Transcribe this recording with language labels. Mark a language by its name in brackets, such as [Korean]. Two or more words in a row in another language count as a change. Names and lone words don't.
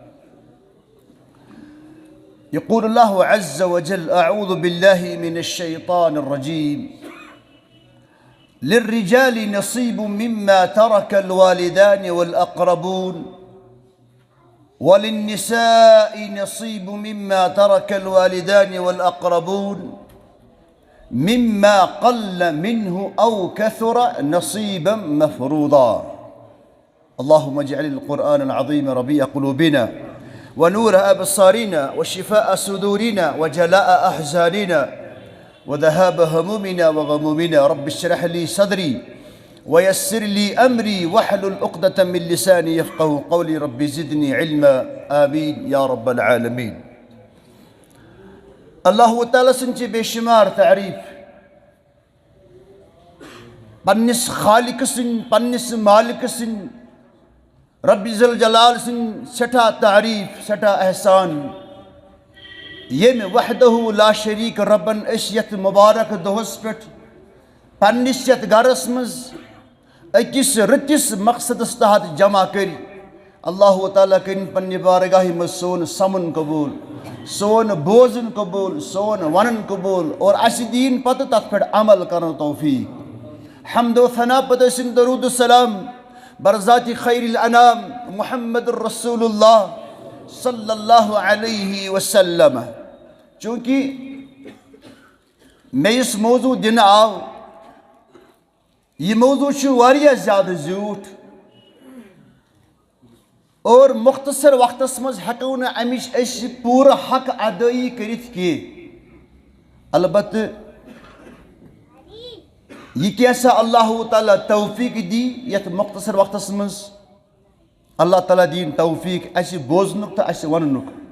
[Arabic] يقول الله عز وجل أعوذ بالله من الشيطان الرجيم للرجال نصيب مما ترك الوالدان والأقربون وللنساء نصيب مما ترك الوالدان والأقربون مما قل منه أو كثر نصيبا مفروضا اللهم اجعل القرآن العظيم ربيع قلوبنا و نور أبصارنا و شفاء صدورنا و جلاء أحزاننا و ذهاب همومنا و غمومنا رب اشرح لي صدري و يسر لي أمري واحلل عقدة من لساني يفقهوا قولي رب زدني علما آمين يا رب العالمين. [Kashmiri] अल्लाह ताला सन्ची बेशुमार तारीफ पन्निस खालिक सिन पन्निस मालिक सिन [Arabic] ربي ذو الجلال [Kashmiri] सिन सठा तारीफ सठा एहसान येम [Arabic] وحده لا شريك [Kashmiri] रब्बन यथ मुबारक दोहस पे पन्निस यथ गरस मज अकिस रतिस मकसदस तहत जमा कर अल्लाह ताला करिन पन्ने बारगाह मज सोन समन कबूल सोन बोजन कबूल सोन वनन कबूल और अस दीन पत तथ पे अमल कर तौफीक हम्दो सना पत दरूद सलाम [Arabic] بذات خير الأنام محمد رسول الله صلى الله عليه وسلم. [Kashmiri] चूँकि मे इस मौजू दिन आव यह मौजू वारिया ज़्यादा ज़्यूठ और मुख्तसर वक्तस मज हेको न अमिश पूरा हक अदाई करित के अलबत् यह कैसा अल्लाह ताला तौफीक दी यथ मुख्तसर वक्तस मज अल्लाह ताला दीन तौफीक अस बोजनुक तो अस वनुक